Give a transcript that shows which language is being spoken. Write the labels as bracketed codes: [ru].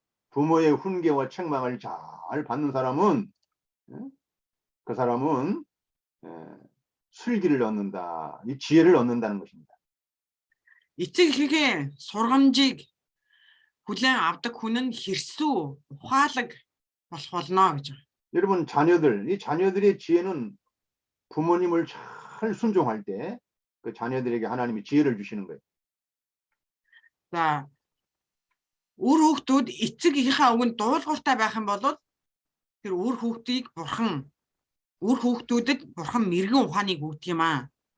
[ko] 부모의 훈계와 책망을 잘 받는 사람은 그 사람은 슬기를 얻는다, 이 지혜를 얻는다는 것입니다. [mn] Эцгийнхээ сургамжийг хүлээн авдаг хүн нь хэрсүү, ухаалаг болох болно гэж байна. [ko] 여러분 이 자녀들의 지혜는 부모님을 잘 순종할 때 그 자녀들에게 하나님이 지혜를 주시는 거예요. [mn] За үр хүүхдүүд эцгийнхээ үгэнд дуулууртай байх юм бол тэр үр хүүхдүүдэд бурхан мэрэгэн ухааныг өгдөг юм аа.